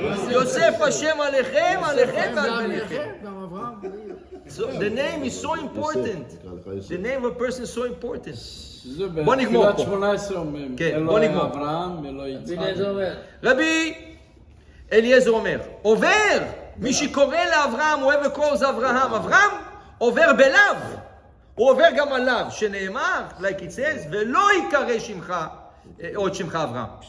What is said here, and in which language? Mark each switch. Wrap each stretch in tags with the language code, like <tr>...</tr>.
<he>יוסף השם עליכם ועל בניכם. גם אברהם.</he> <en>So the name is so important. The name of a person is so important.</en> <he>זה בוא נגמור פה. בתפילת 18 אומרים. כן, אלוהי בוא נגמור. אברהם, אלוהי יצחק. הנה זה אומר. רבי אליעזר אומר, עובר, מי שקורא לאברהם, הוא אוהב לקרוא זה אברהם. אברהם עובר בלאו, הוא עובר גם עליו, שנאמר,</he> <en>like it says,</en> <he>ולא יקרא שמך, עוד שמך אברהם.</he>